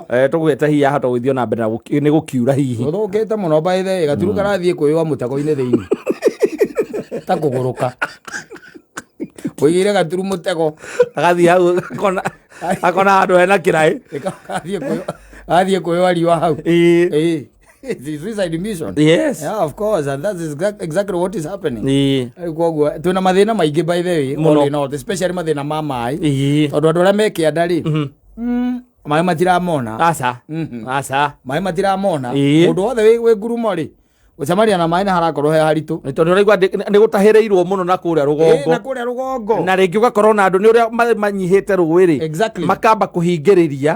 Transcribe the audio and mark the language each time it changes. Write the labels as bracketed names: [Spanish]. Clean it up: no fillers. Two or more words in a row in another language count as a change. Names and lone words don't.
[Kikuyu] tũgwĩte hihi yahota gũthiĩ na mbere nĩ gũkiura hihi ũthũkĩte mũno baithe gaturu karathiĩ kwĩwa mũtego-inĩ thĩinĩ ta kũgũrũka ũigĩire gaturu mũtego agathiĩ hau akona handũ hena kĩraĩ athiĩ kwĩwa riũa hau [English] suicide mission of course and that is exactly what is happening [Kikuyu] koguo twina mathina maingĩ [English] by the way all in all especially [Kikuyu] mathina ma maĩ tondũ andũ arĩa me kĩanda rĩ maĩ matiramona aca maĩ matiramona mũndũ wothe wĩ ngurumo rĩ gũcemania na maĩ nĩ harakorwo he haritũ tondũ ũraigua nĩ gũtahĩrĩirwo mũno na kũrĩa rũgongo na rĩngĩ ũgakorwo na andũ nĩ ũrĩa manyihĩte rũĩ rĩ makamba kũhingĩrĩria